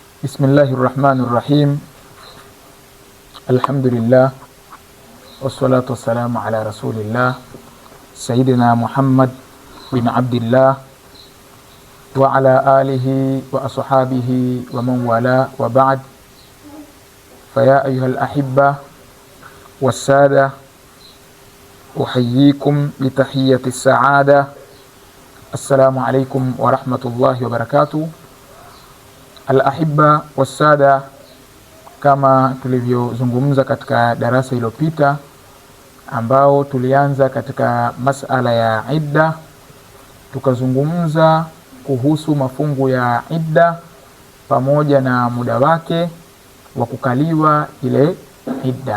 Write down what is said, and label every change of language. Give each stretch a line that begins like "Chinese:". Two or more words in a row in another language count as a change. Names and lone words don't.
Arabic: بسم الله الرحمن الرحيم. الحمد لله والصلاة والسلام على رسول الله سيدنا محمد بن عبد الله وعلى آله وأصحابه ومن والاه وبعد. فيا أيها الأحبة والسادة، أحييكم بتحية السعادة. السلام عليكم ورحمة الله وبركاته. الأحبة والسادة,
Swahili: kama tulivyozungumza katika darasa iliyopita ambao tulianza katika masala ya idda, tukazungumza kuhusu mafungu ya idda pamoja na muda wake wa kukaliwa ile idda.